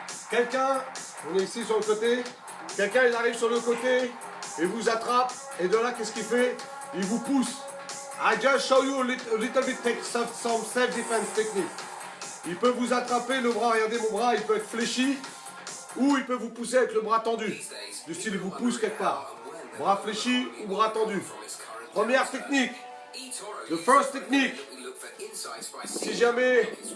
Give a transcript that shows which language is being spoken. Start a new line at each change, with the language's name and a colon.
French: Quelqu'un, on est ici sur le côté. Quelqu'un, il arrive sur le côté et vous attrape. Et de là, qu'est-ce qu'il fait? Il vous pousse.
English: I just show you a little bit some self-defense technique.
French: Il peut vous attraper le bras, regardez mon bras, il peut être fléchi. Ou il peut vous pousser avec le bras tendu. Du style, il vous pousse quelque part. Bras fléchi ou bras tendu. Première technique.
English: The first technique.
French: Si jamais...